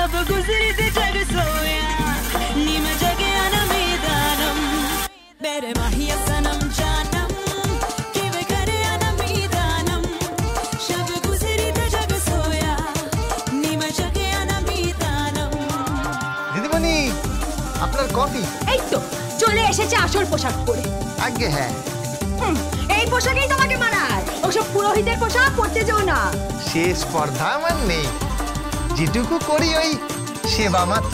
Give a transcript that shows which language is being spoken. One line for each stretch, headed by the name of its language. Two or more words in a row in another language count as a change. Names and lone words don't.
Hindi: गुजरी ते जग सोया नीम जगे अनमीदानम मेरे माहिया सनम जानम किवे करे अनमीदानम शब गुजरी ते जग सोया नीम जगे अनमीदानम।
Bangla: দিদিমণি আপনার কফি। এই তো চলে এসেছে আসল পোশাক পরে। আগে হ্যাঁ, এই পোশাকেই তোমাকে মানায়, ওসব পুরোহিতের পোশাক পরতে যাও না। সে স্পর্ধা আমার নেই, যেটুকু করি ওই সেবা মাত্র।